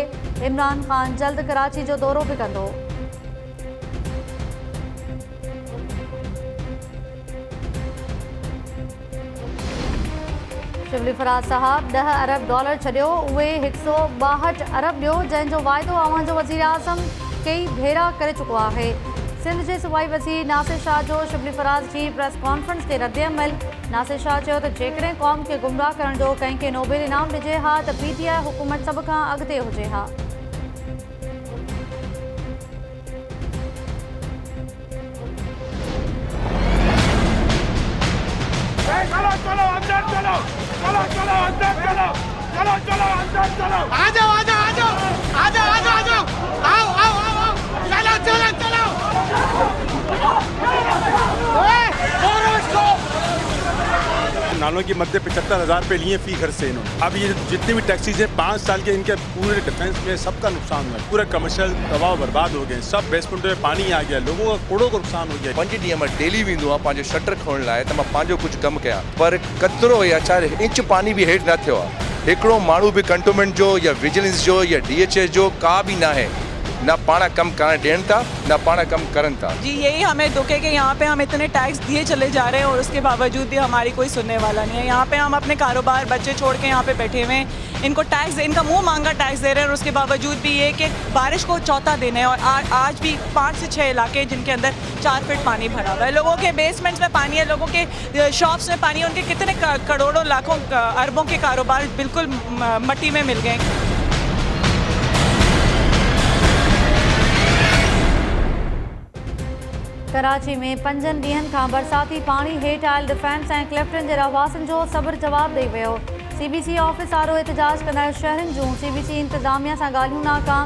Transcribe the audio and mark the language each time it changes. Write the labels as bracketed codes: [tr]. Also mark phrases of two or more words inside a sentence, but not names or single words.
[sd] इमरान ख़ान जल्द कराची जो दौरो बि कंदो। शिबली फराज़ साहब $10 अरब छॾियो, उहे 162 अरब ॾियो, जंहिंजो वाइदो अवां जो वज़ीर आज़म कई भेरा करे चुको आहे। सिंध जे सूबाई वज़ीर नासिर शाह जो शिबली फराज़ जी [en] press conference [sd] ते रद्दअमल। नासिर शाह चयो त जेकॾहिं क़ौम खे गुमराह करण जो कंहिंखे नोबेल इनाम ॾिजे हा त PTI हुकूमत सभ खां अॻिते हुजे हा। [ur] چلو چلو اندر چلو، چلو چلو اندر چلو، چلو چلو اندر چلو، آ جاؤ آ جاؤ آ جاؤ آ جاؤ آ جاؤ آ جاؤ، آؤ آؤ آؤ آؤ، چلو چلو چلو، نالوں کی مدھ 75,000 روپے لیے فی گھر سے انہوں نے. اب یہ جتنی بھی ٹیکسیز ہیں 5 سال کے، ان کے پورے ڈیفنس میں سب کا نقصان ہوا ہے. پورے کمرشل تباہ برباد ہو گئے، سب بیسمنٹ میں پانی آ گیا، لوگوں کا کروڑوں کا نقصان ہو گیا. [sd] 5 ॾींहं मां डेली वेंदो आहियां पंहिंजो शटर खोलण लाइ त मां पंहिंजो कुझु कमु कयां, पर कतिरो या 4 इंच पानी बि हेठि न थियो आहे। हिकिड़ो माण्हू बि कंटोनमेंट जो या विजिलेंस जो या DHS जो का बि न आहे, न पाण कम करण ॾियनि था, न पाण कम करनि था। [ur] جی یہی ہمیں دکھ ہے کہ یہاں پہ ہم اتنے ٹیکس دیے چلے جا رہے ہیں اور اس کے باوجود بھی ہماری کوئی سننے والا نہیں ہے. یہاں پہ ہم اپنے کاروبار بچے چھوڑ کے یہاں پہ بیٹھے ہوئے ہیں، ان کو ٹیکس، ان کا منہ مانگا ٹیکس دے رہے ہیں اور اس کے باوجود بھی یہ کہ بارش کو چوتھا دن ہے اور آج بھی 5 سے 6 علاقے جن کے اندر 4 فیٹ پانی بھرا ہوا ہے. لوگوں کے بیسمنٹس میں پانی ہے، لوگوں کے شاپس میں پانی ہے، ان کے کتنے کروڑوں لاکھوں اربوں کے کاروبار بالکل مٹی میں مل گئے. [sd] कराची में 5 ॾींहंनि खां बरसाती पाणी हेठि आयल डिफेंस ऐं क्लिफ्टन जे रहवासियुनि जो सब्र जवाबु ॾेई वियो। CBC ऑफिस आरो एहतजाज कंदड़ शहरनि जूं CBC इंतज़ामिया सां ॻाल्हियूं नाकाम।